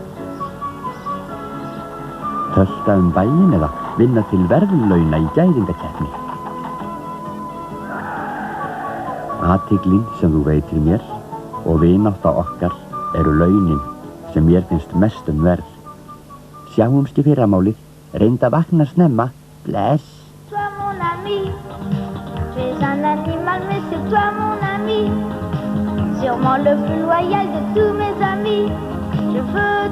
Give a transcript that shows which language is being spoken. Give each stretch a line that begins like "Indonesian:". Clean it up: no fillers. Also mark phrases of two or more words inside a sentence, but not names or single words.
Icelandic: Tölta bæinn eða vinna til verðlauna í gæðingakeppni? Athyglin sem þú veitir mér og vinátta okkar eru launin sem mér finnst mest verð. Sjáumst í fyrramálið, reyndu að vakna snemma. Bless.
French: Toi mon ami, tu es un animal mais c'est toi mon ami. Sûrement le plus loyal de tous mes amis. Je veux